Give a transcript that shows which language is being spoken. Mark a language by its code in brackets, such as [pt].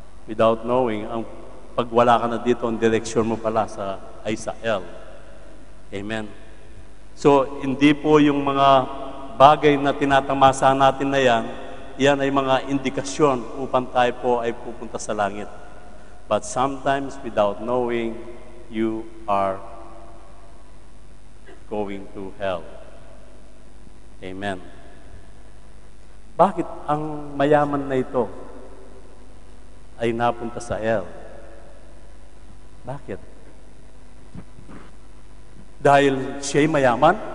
[en] Without knowing, [tl] ang pag wala ka na dito, ang direksyon mo pala ay sa hell. Amen. So, hindi po yung mga bagay na tinatamasa natin na yan ay mga indikasyon upang tayo po ay pupunta sa langit. [en] But sometimes, without knowing, you are going to hell. Amen. [tl] Bakit ang mayaman na ito ay napunta sa hell? Bakit? Dahil siya'y mayaman?